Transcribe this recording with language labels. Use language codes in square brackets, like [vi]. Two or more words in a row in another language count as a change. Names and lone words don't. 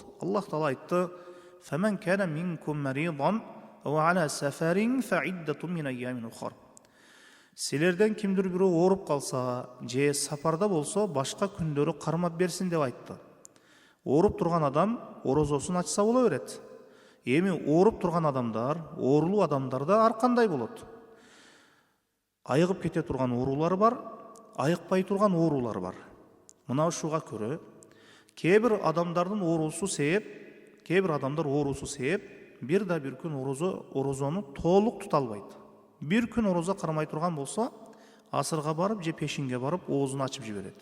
[ar] Allah Taala aytты: "فمن كان منكم مريضا أو على سفر فعدة من أيام أخر." [ky] Силерден кимдир бири ооруп калса, же сапарда болсо, башка күндөрү кармап берсин деп айтты. Ооруп турган адам орозосун ачса бола берет. Эми ооруп турган адамдар, оорулуу адамдар да ар кандай болот. Айыгып кете турган оорулар бар, айыкпай турган оорулар бар. Мына ушуга көрө, кээ бир адамдардын оорусу себеп, кээ бир адамдар оорусу себеп, бир күн орозону толук тута албайт. Bir күн орозо кармай турган болсо, асырга барып же пешинге барып оозун ачып жиберет.